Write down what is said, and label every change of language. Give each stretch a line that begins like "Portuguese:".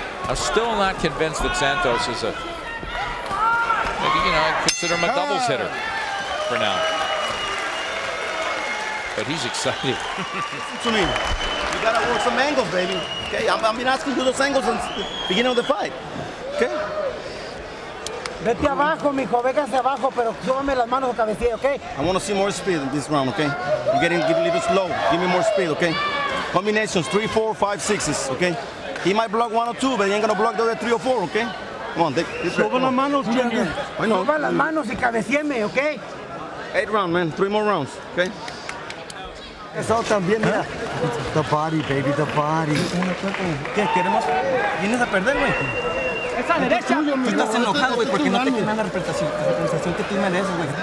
English: I'm still not convinced that Santos is a, maybe, I consider him a doubles hitter for now. But he's excited. To me, you gotta work some angles, baby. Okay, I've been asking you those angles since the beginning of the fight. Okay?
Spanish: Vete abajo, mijo, ve hacia abajo, pero súbame las manos o cabecilla, okay?
English: I want to see more speed in this round, okay? You're getting a little slow. Give me more speed, okay? Combinations, 3, 4, 5, 6s, okay? He might block 1 or 2, but he ain't gonna block the other 3 or 4, okay? Come on, deep breath.
Spanish: Suban las manos, Junior.
English: I know.
Spanish: Suban las manos y cabecieme, ¿ok?
English: 8 rounds, man. 3 more rounds, okay?
Spanish: Eso también, mira.
English: The body, baby, the body.
Spanish: ¿Qué queremos? ¿Vienes a perder, güey? Esa derecha. Tú estás enojado, güey, porque no te quieren dar la representación que tú mereces, güey.